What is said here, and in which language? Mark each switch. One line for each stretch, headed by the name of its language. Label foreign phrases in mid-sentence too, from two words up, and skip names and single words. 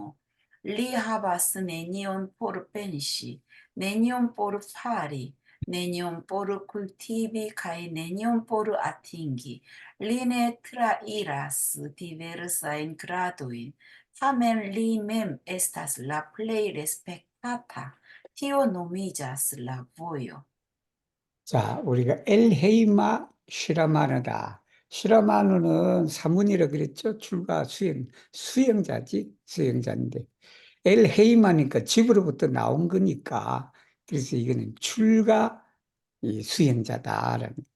Esperanto: Li havas nenion por pensi, nenion por fari, nenion por kultivi kaj nenion por atingi. Li ne trairas diversajn gradojn, tamen li mem estas la plej respektata. Tio nomiĝas la vojo.
Korean: 자, 우리가 엘헤이마 슈라마누다. 슈라마누는 사문이라 그랬죠? 출가 수행, 수행자지, 수행자인데. 엘헤이마니까 집으로부터 나온 거니까. 그래서 이거는 출가 이 수행자다라는.